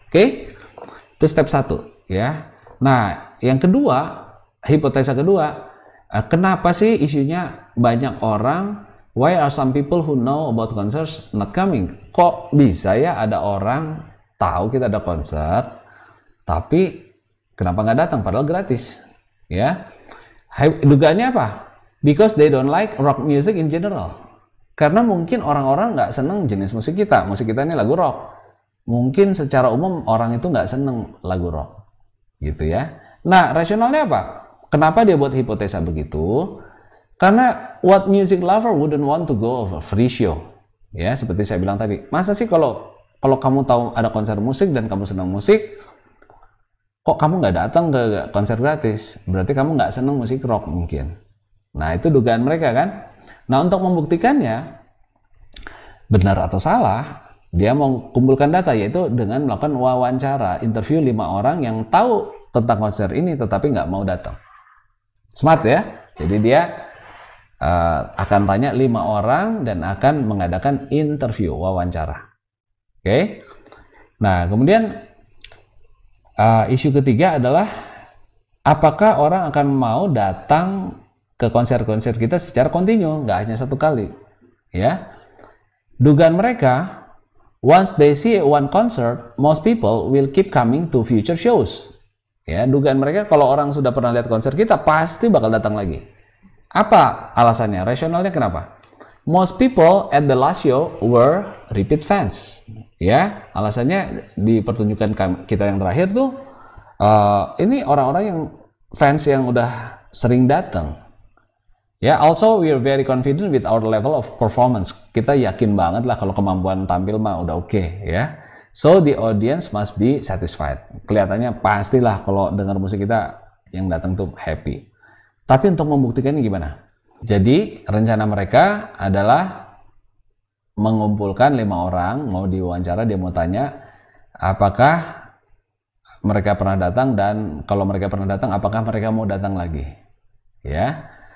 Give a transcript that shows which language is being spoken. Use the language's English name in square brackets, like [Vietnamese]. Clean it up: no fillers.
[Indonesian] Oke, itu step 1 ya. Nah, yang kedua, hipotesa kedua, kenapa sih isunya banyak orang, [English] why are some people who know about concerts not coming? [Indonesian] Kok bisa ya ada orang tahu kita ada konser, tapi kenapa nggak datang padahal gratis? Ya, dugaannya apa? [English] Because they don't like rock music in general. [Indonesian] Karena mungkin orang-orang nggak seneng jenis musik kita. Musik kita ini lagu rock. Mungkin secara umum orang itu nggak seneng lagu rock, gitu ya. Nah, rasionalnya apa? Kenapa dia buat hipotesa begitu? Karena [English] what music lover wouldn't want to go of a free show. [Indonesian] Ya, seperti saya bilang tadi. Masa sih kalau kamu tahu ada konser musik dan kamu senang musik, kok kamu nggak datang ke konser gratis? Berarti kamu nggak seneng musik rock mungkin. Nah, itu dugaan mereka kan. Nah, untuk membuktikannya benar atau salah, dia mau kumpulkan data, yaitu dengan melakukan wawancara, interview 5 orang yang tahu tentang konser ini tetapi nggak mau datang. Smart ya. Jadi dia akan tanya 5 orang dan akan mengadakan interview, wawancara. Oke. Nah, kemudian isu ketiga adalah apakah orang akan mau datang ke konser-konser kita secara kontinu, nggak hanya satu kali. Ya, dugaan mereka, [English] once they see one concert, most people will keep coming to future shows. [Indonesian] Ya, dugaan mereka kalau orang sudah pernah lihat konser kita pasti bakal datang lagi. Apa alasannya? Rasionalnya kenapa? [English] Most people at the last show were repeat fans. [Indonesian] Ya, alasannya di pertunjukan kita yang terakhir tuh ini orang-orang yang fans yang udah sering datang. Ya, [English] also we are very confident with our level of performance. [Indonesian] Kita yakin banget lah kalau kemampuan tampil mah udah oke, ya. [English] So the audience must be satisfied. [Indonesian] Kelihatannya pastilah kalau dengar musik kita yang datang tuh happy. Tapi untuk membuktikannya gimana? Jadi rencana mereka adalah mengumpulkan 5 orang, mau diwawancara, dia mau tanya apakah mereka pernah datang, dan kalau mereka pernah datang apakah mereka mau datang lagi, ya.